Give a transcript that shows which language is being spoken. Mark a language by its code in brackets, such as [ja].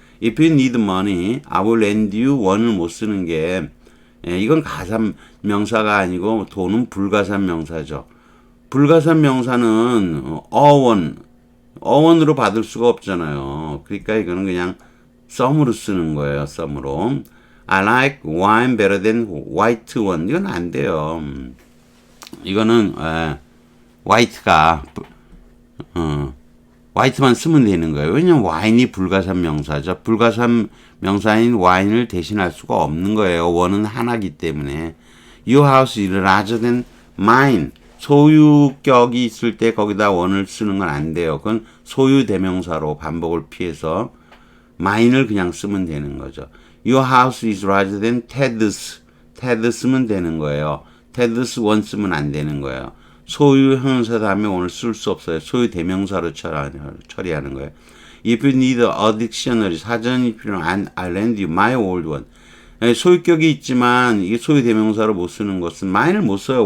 [en] If you need money, I will lend you one [ko] 을 못 쓰는 게 이건 가산 명사가 아니고 돈은 불가산 명사죠. 불가산 명사는 어원으로 받을 수가 없잖아요. 그러니까 이거는 그냥 some으로 쓰는 거예요. some으로. [en] I like wine better than white one. [ko] 이건 안 돼요. 이거는 화이트가 화이트만 쓰면 되는 거예요. 왜냐면 와인이 불가산 명사죠. 불가산 명사인 와인을 대신할 수가 없는 거예요. 원은 하나기 때문에. [en] Your house is larger than mine. [ko] 소유격이 있을 때 거기다 원을 쓰는 건 안 돼요. 그건 소유 대명사로 반복을 피해서 mine을 그냥 쓰면 되는 거죠. [en] Your house is larger than Ted's. [ko] Ted 쓰면 되는 거예요. [en] Ted's one [ko] 쓰면 안 되는 거예요. 소유 형용사 다음에 오늘 쓸 수 없어요. 소유 대명사로 처리하는 거예요. [en] If you need a dictionary, [ko] 사전이 필요한 [en] I'll lend you my old one. [ko] 소유격이 있지만 이게 소유 대명사로 못 쓰는 것은 mine을 못 써요.